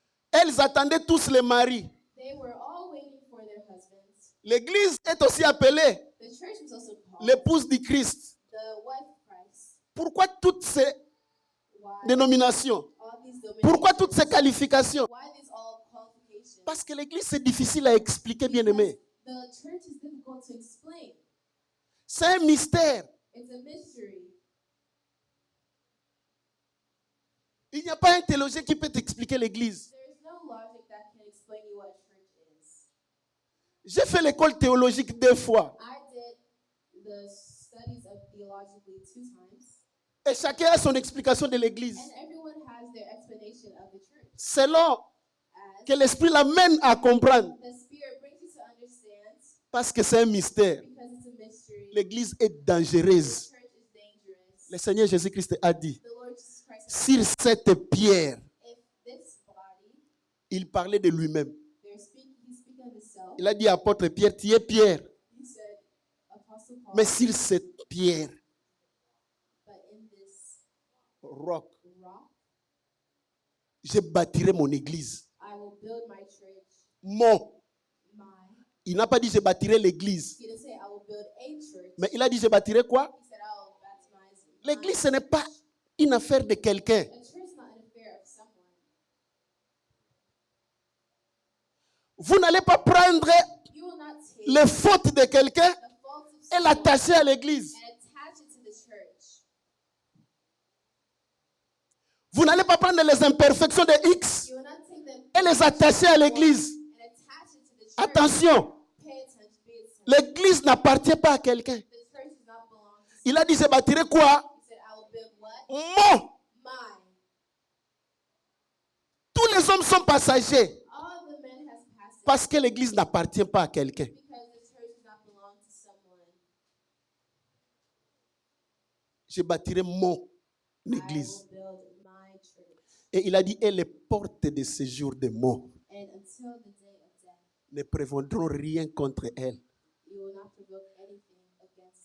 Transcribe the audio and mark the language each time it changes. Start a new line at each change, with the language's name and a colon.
French: Elles attendaient tous les maris.
English: They were all waiting for their husbands.
French: L'église est aussi appelée
English: The church was also called
French: l'épouse du Christ.
English: the wife of Christ.
French: Pourquoi toutes ces
English: Why
French: dénominations?
English: all these
French: Pourquoi toutes
English: dominations?
French: ces qualifications?
English: Why these all qualifications?
French: Parce que l'église, c'est difficile à expliquer, bien aimé.
English: The church is difficult to explain.
French: C'est un mystère.
English: It's a mystery.
French: Il n'y a pas un théologien qui peut t'expliquer l'église.
English: There is no logic that can explain you what church is.
French: J'ai fait l'école théologique 2 fois.
English: I did the studies of theologically 2 times,
French: Et chacun a son explication de l'église.
English: and everyone has their explanation of the church.
French: Selon
English: As
French: que l'esprit l'amène à comprendre.
English: the Spirit brings you to understand,
French: Parce que c'est un mystère.
English: because it's a mystery.
French: L'église est
English: The
French: dangereuse.
English: church is dangerous.
French: Le Seigneur Jésus-Christ a dit,
English: The Lord Jesus Christ has
French: sur cette pierre,
English: if this body,
French: il parlait de lui-même.
English: he's speaking of himself.
French: Il a dit à apôtre Pierre, tu es Pierre.
English: He said, Apostle Paul,
French: Mais sur cette pierre,
English: but in this
French: roc,
English: rock,
French: je bâtirai mon église.
English: I will build my church.
French: Mon.
English: My.
French: Il n'a pas dit je bâtirai l'église.
English: He didn't say I will build a church.
French: Mais il a dit je bâtirai quoi?
English: He said I will baptize my
French: L'église, ce n'est pas une affaire de quelqu'un.
English: A church is not an affair of someone.
French: Vous n'allez pas prendre
English: You will not take
French: les fautes de quelqu'un
English: the faults of
French: et
English: someone
French: l'attacher à l'église.
English: and attach it to the church.
French: Vous n'allez pas prendre les imperfections de X
English: You will not take them
French: et les attacher à l'église.
English: and attach it to the church.
French: Attention,
English: Pay attention, be attention.
French: l'église n'appartient pas à quelqu'un.
English: The church does not belong to
French: Il a dit je bâtirai quoi?
English: He said I will build what?
French: Mon.
English: Mine.
French: Tous les hommes sont passagers
English: All the men has passed
French: parce que l'église n'appartient pas à quelqu'un.
English: because the church does not belong to someone.
French: Je bâtirai mon
English: I
French: église.
English: will build my church.
French: Et il a dit, et les portes de séjour des morts
English: And until the day of death,
French: ne prévaudront rien contre elle.
English: you will not provoke anything against